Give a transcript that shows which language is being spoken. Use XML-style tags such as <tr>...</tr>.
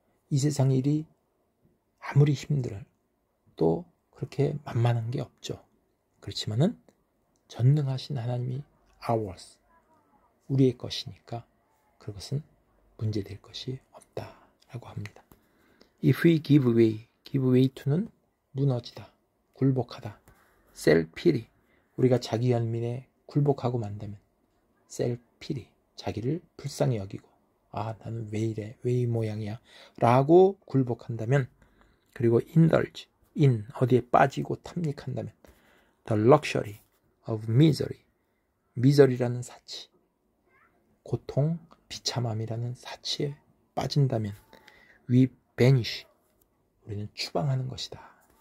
<ko>이 세상 일이 아무리 힘들어도 또 그렇게 만만한 게 없죠. 그렇지만은 전능하신 하나님이 ours, 우리의 것이니까 그것은 문제될 것이 없다라고 합니다.</ko> <en>If we give way to는</en> <ko>무너지다, 굴복하다. self pity, 우리가 자기 연민에 굴복하고 만다면 self pity, 자기를 불쌍히 여기고 나는 왜 이래, 왜 이 모양이야 라고 굴복한다면, 그리고 indulge, 어디에 빠지고 탐닉한다면</ko> <en>the luxury of misery,</en> <ko>misery라는 사치, 고통, 비참함이라는 사치에 빠진다면</ko> <en>we banish,</en> <ko>우리는 추방하는 것이다.</ko>